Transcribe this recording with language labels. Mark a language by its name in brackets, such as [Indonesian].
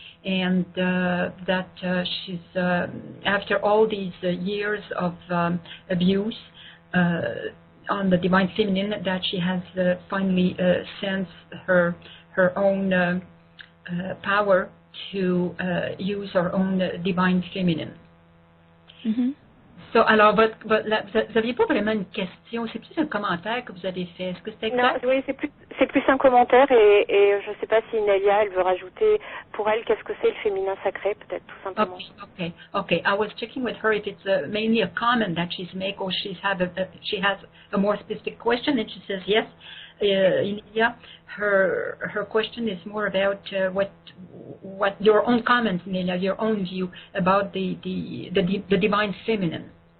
[English] And that she's, after all these years of abuse on the Divine Feminine, that she has finally sensed her own power to use her own Divine Feminine. Mm-hmm. [French] So, alors, vous n'aviez pas vraiment une question, c'est plus un commentaire que vous avez fait. Est-ce que c'était exact? Non, oui, c'est plus un commentaire et je ne sais pas si Nelia, elle veut rajouter pour elle qu'est-ce que c'est le féminin sacré, peut-être tout simplement. [English] Okay. I was checking with her if it's mainly a comment that she's make or she has a more specific question, and she says yes. Nelia, her question is more about what your own comments, Nelia, your own view about the Divine Feminine.